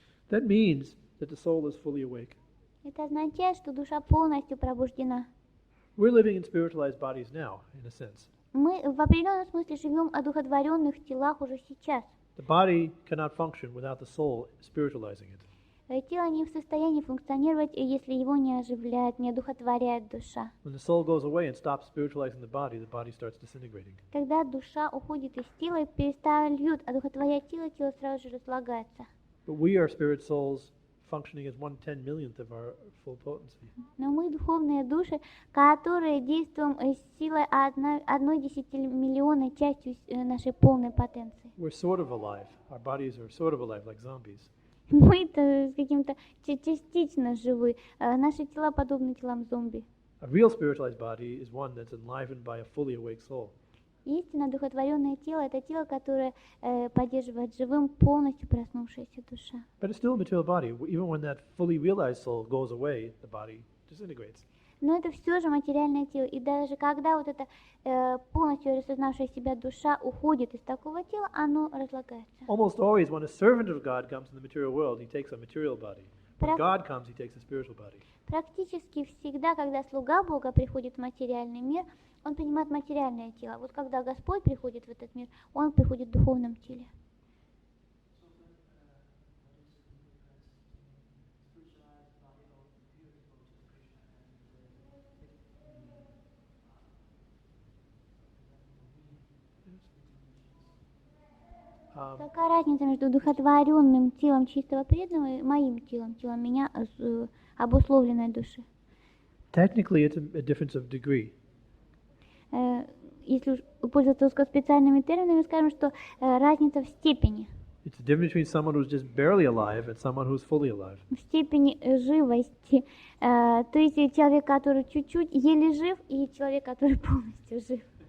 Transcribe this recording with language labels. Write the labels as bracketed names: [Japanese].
[English] That means that the soul is fully awake. [Russian] Это означает, что душа полностью пробуждена. [English] We're living in spiritualized bodies now, in a sense. [Russian] Мы в определенном смысле живем в одухотворенных телах уже сейчас. [English] The body cannot function without the soul spiritualizing it. [Russian] Тело не в состоянии функционировать, если его не оживляет, не одухотворяет душа. [English] When the soul goes away and stops spiritualizing the body starts disintegrating. [Russian] Когда душа уходит из тела и перестает одухотворять тело, тело сразу же разлагается. [English] But we are spirit souls functioning as 1/10,000,000th of our full potency. [Russian] Но мы духовные души, которые действуем с силой 1/10 частью нашей полной потенции. [English] We're sort of alive. Our bodies are sort of alive, like zombies. [Russian] Мы-то каким-то частично живы. Наши тела подобны телам зомби. [English] A real spiritualized body is one that's enlivened by a fully awake soul. [Russian] Истинно духотворенное тело – это тело, которое поддерживает живым полностью проснувшаяся душа. [English] But it's still a material body. Even when that fully realized soul goes away, the body disintegrates. [Russian] Но это все же материальное тело. И даже когда вот эта полностью рассознавшая себя душа уходит из такого тела, оно разлагается. [English] Almost always when a servant of God comes in the material world, he takes a material body. When God comes, he takes a spiritual body. [Russian] Практически всегда, когда слуга Бога приходит в материальный мир, он принимает материальное тело. Вот когда Господь приходит в этот мир, он приходит в духовном теле. Какая разница между духотворенным телом чистого преданного и моим телом, телом меня, обусловленной души? [English] Technically, it's a difference of degree. [Russian] Если уж пользоваться узкоспециальными терминами, скажем, что разница в степени. [English] It's the difference between someone who's just barely alive and someone who's fully alive. [Russian] В степени живости. То есть человек, который чуть-чуть еле жив, и человек, который полностью жив.